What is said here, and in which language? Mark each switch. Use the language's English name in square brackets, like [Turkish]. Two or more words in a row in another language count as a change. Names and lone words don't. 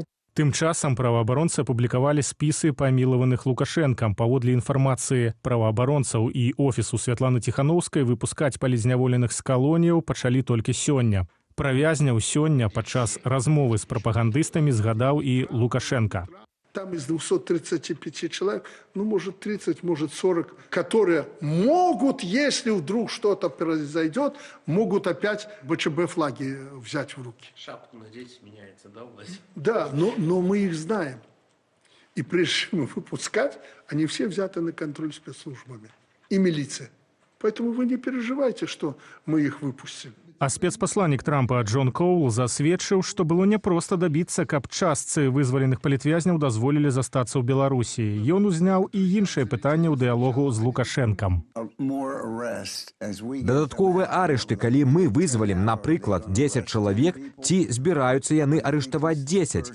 [Belarusian] Тым часам праваабаронцы апублікавалі спісы памілаваных Лукашэнкам. Паводле інфармацыі праваабаронцаў і офісу Святланы Ціханаўскай, выпускаць палітзняволеных з калоніяў пачалі толькі сёння. Пра вязняў сёння падчас размовы з прапагандыстамі згадаў і Лукашенко. [Russian] Там из 235 человек, может 30, может 40, которые могут, если вдруг что-то произойдет, могут опять БЧБ флаги взять в руки. Шапку надеть меняется, да, Вася? Да, но мы их знаем. И прежде чем их выпускать, они все взяты на контроль спецслужбами и милиция. Поэтому вы не переживайте, что мы их выпустим. [Belarusian] А спецпасланнік Трампа Джон Коул засведчыў, што было няпроста дабіцца, каб частцы вызваленых палітвязняў дазволілі застацца ў Беларусі. Ён узняў і іншыя пытанні ў дыялогу з Лукашэнкам. Дадатковыя арышты, калі мы вызвалім, напрыклад, 10 чалавек, ці збіраюцца яны арыштаваць 10.